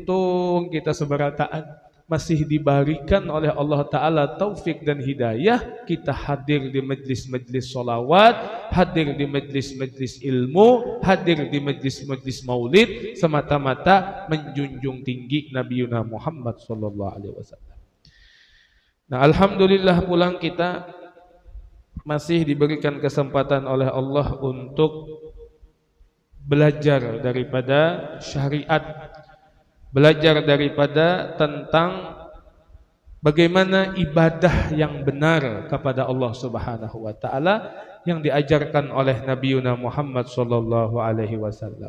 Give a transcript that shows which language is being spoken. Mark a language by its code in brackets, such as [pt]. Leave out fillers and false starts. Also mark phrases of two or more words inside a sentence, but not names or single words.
[id] Jadi untung kita seberataan masih diberikan oleh [ar] الله تعالى [id] taufik dan hidayah, kita hadir di majlis-majlis sholawat, hadir di majlis-majlis ilmu, hadir di majlis-majlis maulid, semata-mata menjunjung tinggi Nabi Muhammad [ar] صلى الله عليه وسلم. [id] Nah, alhamdulillah pulang kita masih diberikan kesempatan oleh Allah untuk belajar daripada syariat, belajar daripada tentang bagaimana ibadah yang benar kepada Allah [ar] سبحانه وتعالى [id] yang diajarkan oleh Nabi Muhammad [ar] صلى الله عليه وسلم.